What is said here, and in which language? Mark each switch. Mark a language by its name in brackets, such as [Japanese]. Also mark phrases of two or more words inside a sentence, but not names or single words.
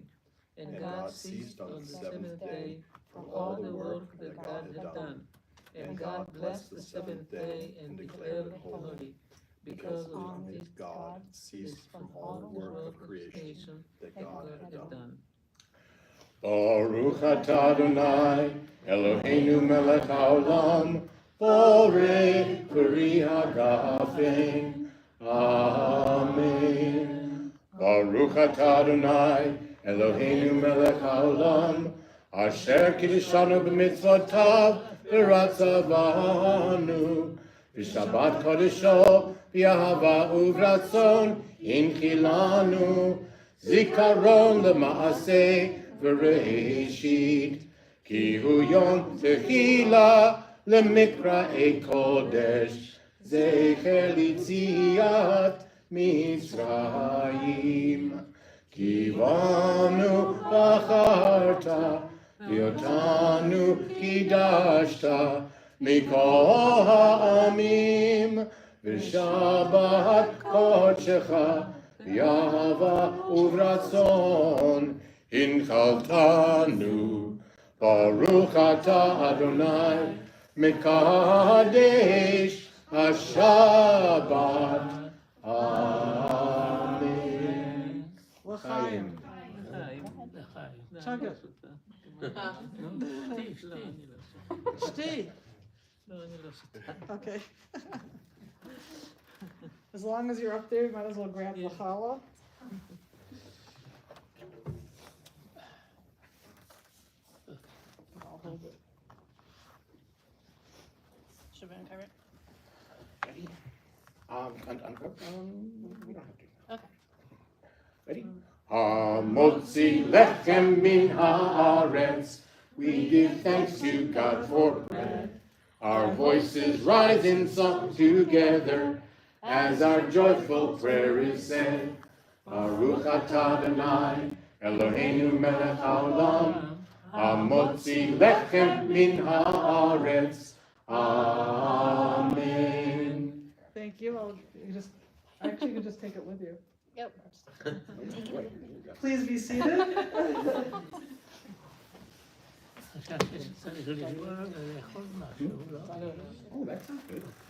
[English] And God ceased on the seventh day from all the work that God had done. And God blessed the seventh day and declared it holy, because on it God ceased from all the work of creation that God had done. [Hebrew] ברוך אתה אדני, אלהינו מלך העולם, בורא פרי הגפן. Amen. ברוך אתה אדני, אלהינו מלך העולם, אשר קדשנו במצותיו ורצה בנו, ושבת קדשו באהבה וברצון הנחילנו, זכרון למעשה בראשית, כי הוא יום תחלה למקראי קדש, זכר ליציאת מצרים. כי בנו בחרת, ואותנו קדשת, מכל העמים, ושבת קדשך, ובאהבה וברצון, הנחלתנו. ברוך אתה אדני, מקדש השבת. Amen. L'chaim. [English] Chug it. [Hebrew] Shti. [English] Okay. As long as you're up there, you might as well grab the challah. I'll hold it. Should we uncover it? We don't have to. Okay. Ready? [Hebrew] המוציא לחם מן הארץ. [English] We give thanks to God for bread. Our voices rise in song together as our joyful prayer is said. [Hebrew] ברוך אתה אדני, אלהינו מלך העולם. המוציא לחם מן הארץ. Amen. [English] Thank you. You can just take it with you. Yep. Please be seated. Oh, that sounds good.